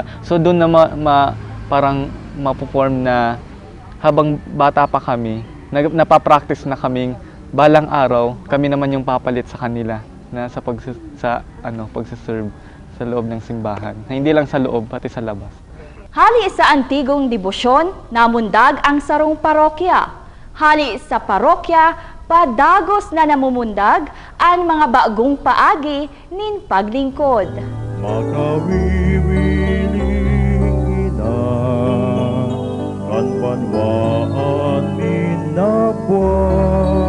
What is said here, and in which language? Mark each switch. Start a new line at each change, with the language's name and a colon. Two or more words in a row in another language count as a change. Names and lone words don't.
Filipino: So doon na parang mapoform na habang bata pa kami, napapractice na kaming balang araw, kami naman yung papalit sa kanila na sa pagsiserve sa loob ng simbahan. Na hindi lang sa loob, pati sa labas.
Bikol: Hali sa antigong debosyon, namundag ang sarong parokya. Hali sa parokya, padagos na namumundag ang mga bagong paagi nin paglingkod. Makawiwiling ina, kan banwaan minapwa.